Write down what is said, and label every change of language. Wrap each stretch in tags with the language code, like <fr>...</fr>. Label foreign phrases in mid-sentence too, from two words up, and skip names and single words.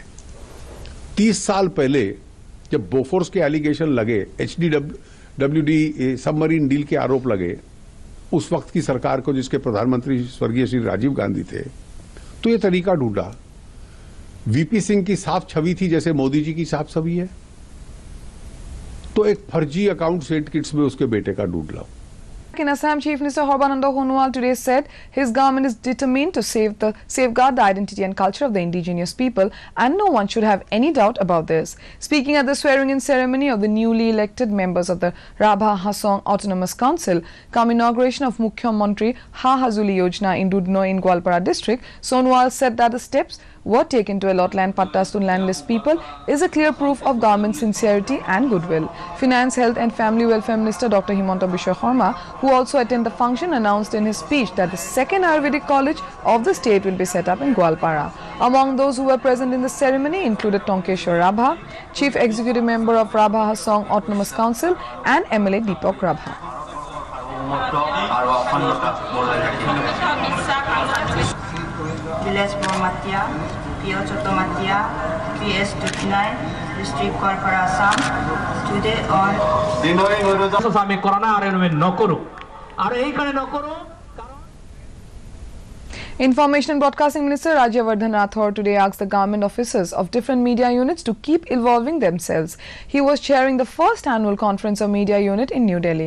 <hi>30 साल पहले जब बोफोर्स के एलिगेशन लगे, HDWD</hi> <en>submarine deal</en> <hi>के आरोप लगे, उस वक्त की सरकार को, जिसके प्रधानमंत्री स्वर्गीय श्री राजीव गांधी थे, तो ये तरीका ढूंढा। वीपी सिंह की साफ छवि थी जैसे मोदी जी की साफ छवि है, तो एक फर्जी अकाउंट सेट किट्स में उसके बेटे का ढूंढ लो।</hi> <en>In Assam, Chief Minister Horbananda Sonowal today said his government is determined to safeguard the identity and culture of the indigenous people, and no one should have any doubt about this. Speaking at the swearing-in ceremony of the newly elected members of the Rabha Hasong Autonomous Council, come inauguration of Mukhyamantri Ha Hazuli Yojana in Dudno in Gwalpara district, Sonowal said that the steps were taken to allot land pattas to landless people is a clear proof of government sincerity and goodwill. Finance, Health and Family Welfare Minister Dr. Himanta Biswa Sarma, who also attended the function, announced in his speech that the second Ayurvedic college of the state will be set up in Gwalpara. Among those who were present in the ceremony included Tonkeshwar Rabha, Chief Executive Member of Rabha Hasong Autonomous Council and MLA Deepak Rabha. Village Bormatia, Pio Chotomatia, PS29, District Gwalpara, Assam. Today on Information and Broadcasting Minister Rajyavardhan Rathore today asked the government officers of different media units to keep evolving themselves. He was chairing the first annual conference of media unit in New Delhi.</en>